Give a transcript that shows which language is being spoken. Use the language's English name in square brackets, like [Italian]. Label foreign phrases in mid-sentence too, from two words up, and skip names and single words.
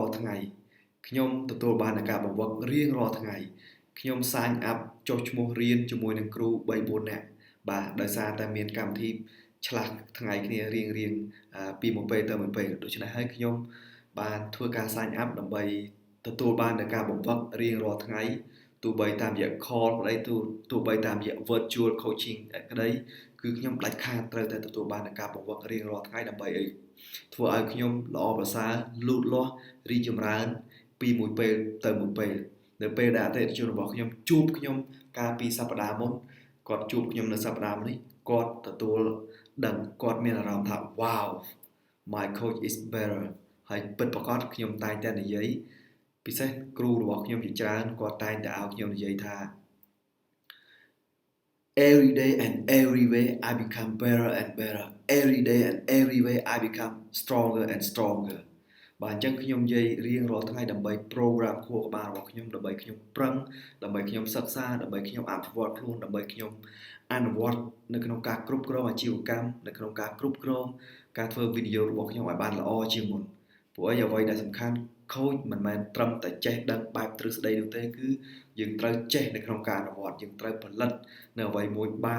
[Khmer] ល់ថ្ងៃខ្ញុំទទួលបាននូវការបង្វឹករៀងរាល់ថ្ងៃខ្ញុំ [English] sign up [Khmer] ចុះឈ្មោះរៀនជាមួយនឹងគ្រូ 3-4 នាក់បាទដោយសារតែមានកម្មវិធីឆ្លាស់ថ្ងៃគ្នារៀងពីមួយពេលទៅមួយពេល ដូច្នេះហើយខ្ញុំបានធ្វើការ [English] sign up [Khmer] ដើម្បីទទួលបាននូវការបង្វឹករៀងរាល់ថ្ងៃទោះបីតាមរយៈ call ក្តីទោះបីតាមរយៈ [English] virtual coaching [Khmer] ក្តីគឺខ្ញុំដាច់ខាតត្រូវតែទទួលបាននូវការបង្វឹករៀងរាល់ថ្ងៃដើម្បីអីធ្វើឲ្យខ្ញុំល្អប្រសើរលូតលាស់រីកចម្រើនពីមួយពេលទៅមួយពេលនៅពេលដែលអតិថិជនរបស់ខ្ញុំជួបខ្ញុំកាលពីសប្តាហ៍មុនគាត់ជួបខ្ញុំនៅសប្តាហ៍នេះគាត់ទទួលដឹងគាត់មានអារម្មណ៍ថា [English] wow my coach is better [Khmer] ហើយពិតប្រាកដខ្ញុំតែងតែនិយាយពិសេសគ្រូរបស់ខ្ញុំជាច្រើនគាត់តែងតែឲ្យខ្ញុំនិយាយថា [English] every day and every way I become better and better every day and every way I become stronger and stronger [Khmer] បាទអញ្ចឹងខ្ញុំនិយាយរៀងរាល់ ថ្ងៃដើម្បី program ខួរក្បាលរបស់ខ្ញុំដើម្បីខ្ញុំប្រឹងដើម្បីខ្ញុំសិក្សាដើម្បីខ្ញុំអភិវឌ្ឍខ្លួនដើម្បីខ្ញុំអនុវត្តនៅក្នុងការគ្រប់គ្រងអាជីវកម្មនៅក្នុងការគ្រប់គ្រងការធ្វើវីដេអូរបស់ខ្ញុំឲ្យបានល្អជាងមុនព្រោះអ្វីដែលសំខាន់ coach មិនមែនត្រឹមតែចេះដឹងបែបទ្រឹស្ដីនោះទេគឺយើងត្រូវចេះនៅក្នុងការអនុវត្តយើងត្រូវផលិតនៅអ្វីមួយបាន